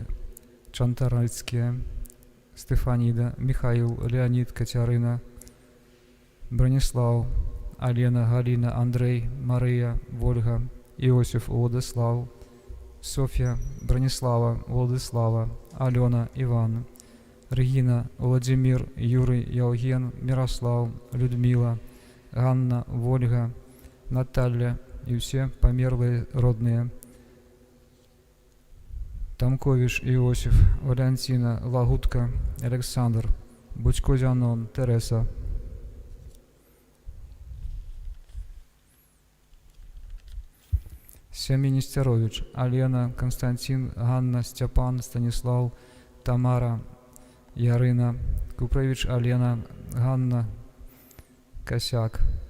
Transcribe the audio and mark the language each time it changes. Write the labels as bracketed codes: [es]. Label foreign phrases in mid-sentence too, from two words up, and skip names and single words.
[ru] Чантарыцкие, Стефанида, Михаил, Леонид, Катерина, Бронислав, Алена, Галина, Андрей, Мария, Вольга, Иосиф, Владислав, Софья, Бронислава, Владислава, Алена, Иван, Регина, Владимир, Юрий, Евген, Мирослав, Людмила, Ганна, Вольга, Наталья и все померлые родные. Тамкович Иосиф, Валентина, Лагутка, Александр, Будько Зянон, Тереса. Семьи Нестерович, Алена, Константин, Ганна, Степан, Станислав, Тамара, Ярина, Купрович, Алена, Ганна, Косяк,